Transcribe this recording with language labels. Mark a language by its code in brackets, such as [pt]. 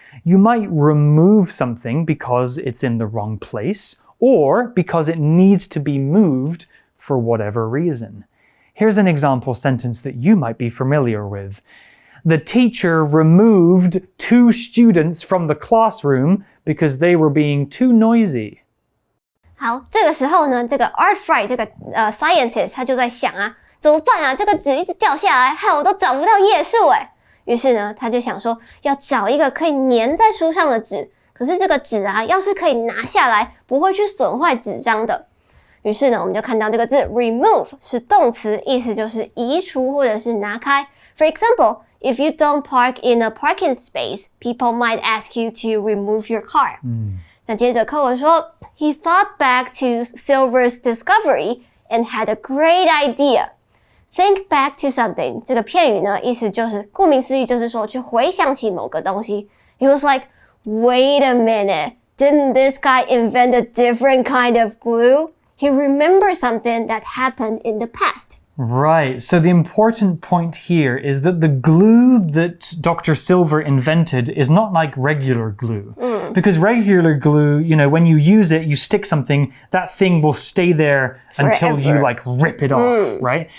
[en] You might remove something because it's in the wrong place, or because it needs to be moved for whatever reason. Here's an example sentence that you might be familiar with. The teacher removed 2 students from the classroom because they were being too noisy. [zh] 好，这个时候呢，这个 Art Fry 这个scientist 他就在想啊，怎么办啊？这个纸一直掉下来，害我都找不到页数诶。于是呢，他就想说要找一个可以粘在书上的纸，可是这个纸啊，要是可以拿下来，不会去损坏纸张的。于是呢，我们就看到这个字 remove 是动词，意思就是移除或者是拿开。 For example, if you don't park in a parking space, people might ask you to remove your car. 那接着课文说 [en] He thought back to Silver's discovery and had a great idea. Think back to something [zh] 这个片语呢，意思就是顾名思义，就是说去回想起某个东西。 [en] He was like, wait a minute, didn't this guy invent a different kind of glue? He remembered something that happened in the past. Right, so the important point here is that the glue that Dr. Silver invented is not like regular glue. Because regular glue, you know, when you use it, you stick something, that thing will stay there until you like rip it off, right?